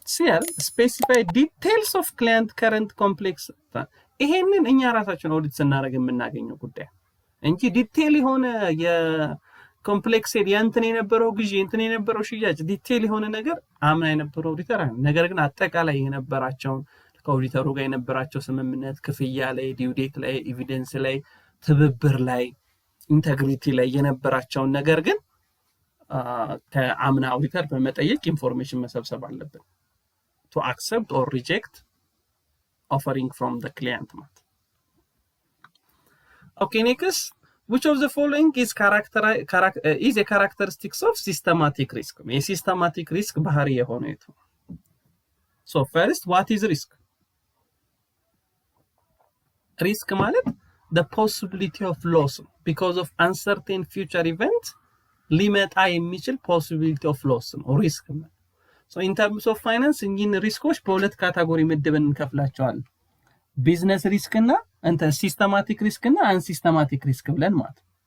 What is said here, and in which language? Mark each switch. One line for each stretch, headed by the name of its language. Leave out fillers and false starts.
Amharic: ሲል
English: specify details of client current complex።
Amharic: ይሄንን እኛ ራሳችን ኦዲት ስናደርግ የምናገኘው ጉዳይ እንጂ ዲቴል የሆነ የኮምፕሌክስ የእንትን የነበረው ግዢ እንትን የነበረው ሽያጭ ዲቴል የሆነ ነገር አምና የነበረው ኦዲተር አይደለም። ነገር ግን አጠቃላይ የነበራቸውን ከኦዲተሩ ጋር የነበራቸው ስምምነት፣ ክፍያ ላይ፣ ዲው ዴት ላይ፣ ኤቪደንስ ላይ፣ ትብብር ላይ፣ ኢንተግሪቲ ላይ የነበራቸውን ነገር ግን ከአምና ኦዲተር በመጠየቅ ኢንፎርሜሽን መሰብሰብ አለብን
English: to accept or reject offering from the client. Okay, next, which of the following is a characteristics of systematic risk? A systematic risk
Amharic: ባህሪ የሆነ የቱ?
English: So first, what is risk?
Amharic: Risk ማለት
English: the possibility of loss because of uncertain future event
Amharic: ሊመጣ የሚችል
English: possibility of loss
Amharic: ነው risk ነው።
English: So in terms of finance
Amharic: እኚህን ሪስኮች በሁለት ካታጎሪ ምድብን እንከፍላቸዋለን። ቢዝነስ ሪስክ እና ሲስተማቲክ ሪስክ እና አንሲስተማቲክ ሪስክ ብለን ማለት።